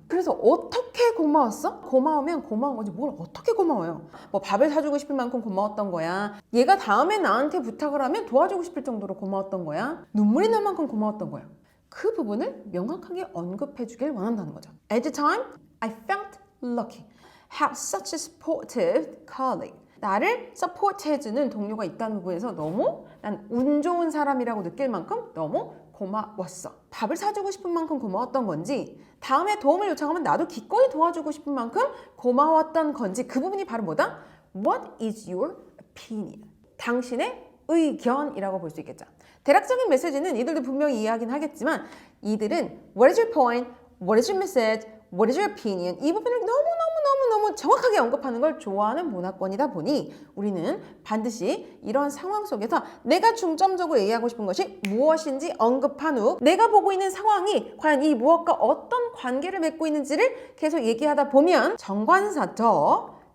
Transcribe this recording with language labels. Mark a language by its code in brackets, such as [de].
[ko] 그래서 어떻게 고마웠어? 고마우면 고마운 거지 뭘 어떻게 고마워요? 뭐 밥을 사주고 싶을 만큼 고마웠던 거야. 얘가 다음에 나한테 부탁을 하면 도와주고 싶을 정도로 고마웠던 거야. 눈물이 날 만큼 고마웠던 거야. 그 부분을 명확하게 언급해 주길 원한다는 거죠. [en] At the time, I felt lucky. Have such a supportive colleague. [ko] 나를 서포트해주는 동료가 있다는 부분에서 너무 난 운 좋은 사람이라고 느낄 만큼 너무 고마웠어. 밥을 사주고 싶은 만큼 고마웠던 건지 다음에 도움을 요청하면 나도 기꺼이 도와주고 싶은 만큼 고마웠던 건지 그 부분이 바로 뭐다? [en] What is your opinion? [ko] 당신의 의견이라고 볼 수 있겠죠. 대략적인 메시지는 이들도 분명히 이해하긴 하겠지만 이들은 [en] What is your point? What is your message? What is your opinion? [ko] 이 부분을 너무 너무너무 정확하게 언급하는 걸 좋아하는 문화권이다 보니 우리는 반드시 이런 상황 속에서 내가 중점적으로 얘기하고 싶은 것이 무엇인지 언급한 후 내가 보고 있는 상황이 과연 이 무엇과 어떤 관계를 맺고 있는지를 계속 얘기하다 보면 정관사 더,